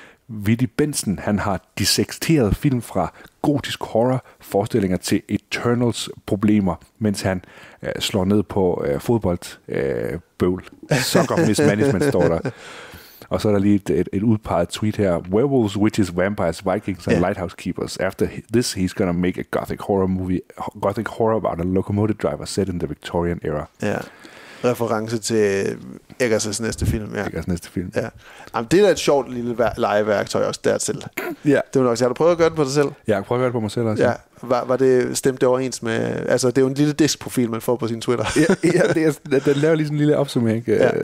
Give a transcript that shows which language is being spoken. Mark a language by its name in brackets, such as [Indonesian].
[Danish] Willy Benson, han har dissekteret film fra gotisk horror forestillinger til Eternals problemer, mens han slår ned på fodboldbøvl. [English] Soccer mismanagement [Danish] står der. Og så er der lige et udpeget tweet her. [English] Werewolves, witches, vampires, vikings and lighthouse keepers. After this, he's gonna make a gothic horror about a locomotive driver set in the Victorian era. [Danish] Ja. Reference til Eggers' næste film. Ja. Eggers' næste film. Ja. Jamen, det er da et sjovt lille legeværktøj også dertil. Ja. Det var nok, har du prøvet at gøre det på dig selv? Ja, jeg prøvet at gøre det på mig selv også. Ja. Var det stemt det overens med... Altså, det er jo en lille diskprofil, man får på sin Twitter. Den laver lige sådan en lille opsummering. Ja.